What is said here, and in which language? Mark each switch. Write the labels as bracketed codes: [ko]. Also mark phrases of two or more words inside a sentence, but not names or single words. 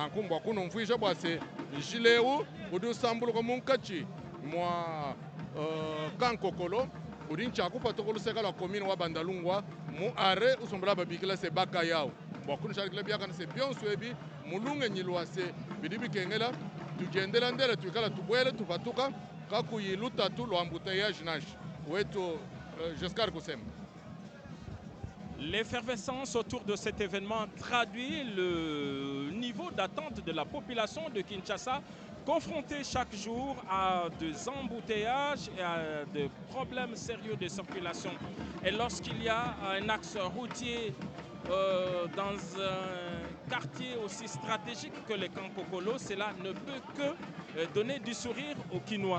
[lua] nkumbwa kuno mfuisha bwase njilewu udi usambuluka munkachi mwa kankokolo udi nchakupa tokolu seka la komine wa Bandalungwa mu are usombala babikila se baka yao mbwakuni shadikila biyakana se byonso ebi mulunge nyilwase bidibi kengela tujendela ndele tuikala tubwele tupatuka kakuyiluta tu lo embouteillage nash wetu Giscard Koussouma. [fr] L'effervescence autour de cet événement traduit le niveau d'attente de la population de Kinshasa, confrontée chaque jour à des embouteillages et à des problèmes sérieux de circulation. Et lorsqu'il y a un axe routier dans un quartier aussi stratégique que le Kankokolo, cela ne peut que donner du sourire aux Kinois.